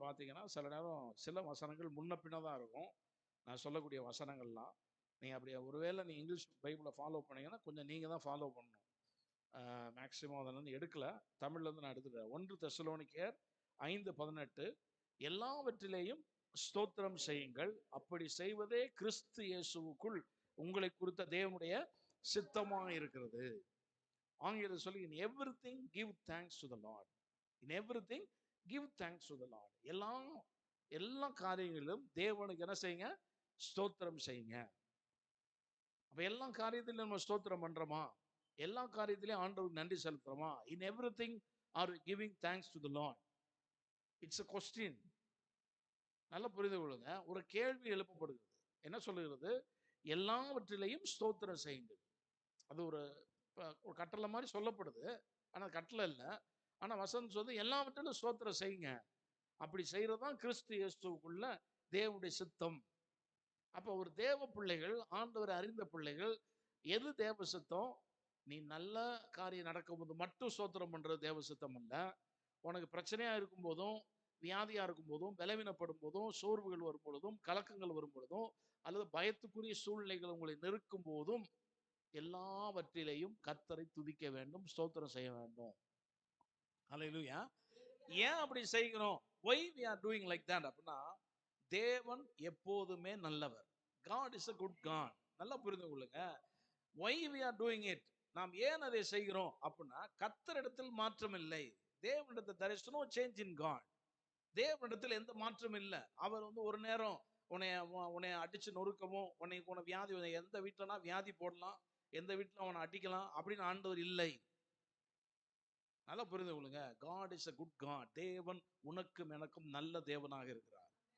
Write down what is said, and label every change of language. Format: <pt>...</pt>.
<ta>பார்த்தீங்கன்னா சில நேரம் சில வசனங்கள் முன்ன பின்ன தான் இருக்கும். நான் சொல்லக்கூடிய வசனங்கள்லாம் நீங்கள் அப்படியே ஒருவேளை நீங்கள் இங்கிலீஷ் பைபிளை ஃபாலோ பண்ணீங்கன்னா கொஞ்சம் நீங்கள் தான் ஃபாலோ பண்ணணும். மேக்சிமம் அதில் வந்து எடுக்கல, தமிழ்லேருந்து நான் எடுத்துக்கிறேன். 1 தெசலோனிக்கேயர் 5:18 எல்லாவற்றிலேயும் ஸ்தோத்திரம் செய்யுங்கள், அப்படி செய்வதே கிறிஸ்து இயேசுவுக்குள் உங்களை குறித்த தேவனுடைய சித்தமாக இருக்கிறது. ஆங்கிலத்தில் சொல்லி</ta> <en>in everything give thanks to the Lord. in everything give thanks to the Lord.</en> <ta>எல்லா காரியங்களிலும் தேவனுக்கு என்ன செய்யுங்க? ஸ்தோத்திரம் செய்யுங்க. அப்ப எல்லா காரியத்திலும் நம்ம ஸ்தோத்திரம் பண்றோமா? எல்லா காரியத்திலையும் ஆண்டவருக்கு நன்றி செலுத்துறோமா?</ta> <en>in everything are giving thanks to the Lord. It's a question.</en> <ta>நல்லா புரிந்து கொள்ளுங்க. ஒரு கேள்வி எழுப்பப்படுகிறது. என்ன சொல்லுகிறது? எல்லாவற்றிலையும் ஸ்தோத்திரம் செய்யுங்கள். அது ஒரு கட்டளை மாதிரி சொல்லப்படுது. ஆனால் கட்டளை இல்லை. ஆனால் வசனம் சொல்லுது எல்லாவற்றிலும் ஸ்தோத்திரம் செய்யுங்க. அப்படி செய்யறதுதான் கிறிஸ்து இயேசுவுக்குள்ள தேவனுடைய சித்தம். அப்போ ஒரு தேவ பிள்ளைகள், ஆண்டவரை அறிந்த பிள்ளைகள், எது தேவ சித்தம்? நீ நல்ல காரியம் நடக்கும்போது மட்டும் ஸ்தோத்திரம் பண்றது தேவ சித்தம் அல்ல. உனக்கு பிரச்சனையா இருக்கும் போதும், வியாதியா இருக்கும் போதும், பலவீனப்படும் போதும், சோர்வுகள் வரும் பொழுதும், கலக்கங்கள் வரும் பொழுதும், அல்லது பயத்துக்குரிய சூழ்நிலைகள் உங்களை நெருக்கும் போதும், எல்லாவற்றிலையும் கர்த்தரை துதிக்க வேண்டும், ஸ்தோத்திரம் செய்ய வேண்டும். ஹல்லேலூயா. ஏன் அப்படி செய்கிறோம்?</ta> <en>why we are doing like that</en> <ta>அப்படின்னா, தேவன் எப்போதுமே நல்லவர்.</ta> <en>God is a good God.</en> <ta>நல்லா புரிந்து கொள்ளுங்க.</ta> <en>why we are doing it,</en> <ta>நாம் ஏன் அதை செய்கிறோம் அப்படின்னா, கர்த்தரிடத்தில் மாற்றம் இல்லை. தேவனிடத்தில்</ta> <en>there is no change in God.</en> <ta>தேவனிடத்தில் எந்த மாற்றம் இல்லை. அவர் வந்து ஒரு நேரம் உன்னை அடிச்சு நொறுக்கவும், உன்னை வியாதி, எந்த வீட்டிலனா வியாதி போடலாம், எந்த வீட்டில் அவனை அடிக்கலாம் அப்படின்னு ஆண்டவர் இல்லை. நல்லா புரிந்து கொள்ளுங்க.</ta> <en>God is a good God.</en> <ta>தேவன் உனக்கும் எனக்கும் நல்ல தேவனாக இருக்கிறார்.</ta>